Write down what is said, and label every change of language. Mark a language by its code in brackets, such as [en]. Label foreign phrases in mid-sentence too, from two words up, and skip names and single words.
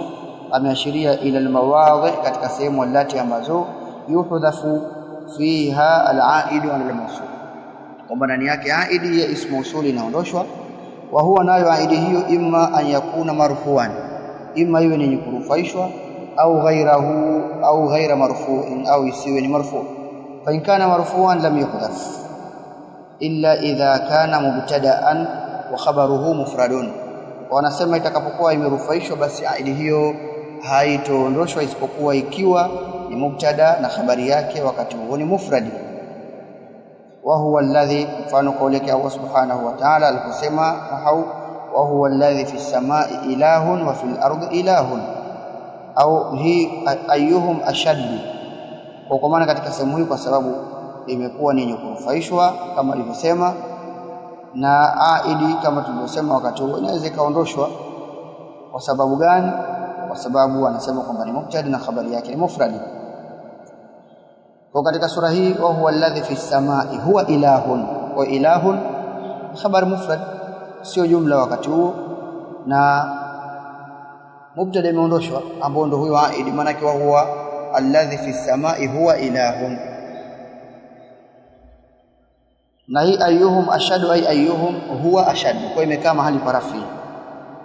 [sw] Ameashiria [ar] إلى المواضع, [sw] katika sehemu allati ambazo [ar] يحذف فيها العائد على الموصول, [sw] kwamba ndani yake aidi ya [ar] اسم موصول [sw] inaondoshwa. [ar] وهو [sw] nayo aidi hiyo [ar] إما أن يكون مرفوعا, [sw] imma iwe ni kurufaishwa, au ghayrahu au [ar] غير مرفوع, [sw] au isiwe ni marfu'. [ar] فإن كان مرفوعا لم يحذف إلا إذا كان مبتدأ وخبره مفرد. [sw] Wanasema itakapokuwa imerufaishwa, basi aidi hiyo haitoondoshwa isipokuwa ikiwa ni mubtada na habari yake wakati huo ni mufradi. [ar] وهو الذي, [sw] mfano kauli yake [ar] الله سبحانه وتعالى aliposema وهو الذي في السماء إله وفي الأرض إله, [sw] au hii [ar] أيهم أشد, [sw] kwa maana katika sehemu hii kwa sababu imekuwa ni yenye kurufaishwa kama alivyosema, na aidi kama tulivyosema wakati huo inaweza kaondoshwa. Kwa sababu gani? Kwa sababu anasema kwamba ni mubtada na habari yake ni mufradi. Kwa katika sura hii [ar] وهو الذي في السماء هو إله، وإله خبر مفرد, [sw] sio jumla wakati huo, na mubtada imeondoshwa ambao ndio huyo aidi, maana yake [ar] وهو الذي في السماء هو إله. [sw] Na hii [ar] أيهم أشد، أي أيهم هو أشد, [sw] kwa imekaa mahali pa rafi.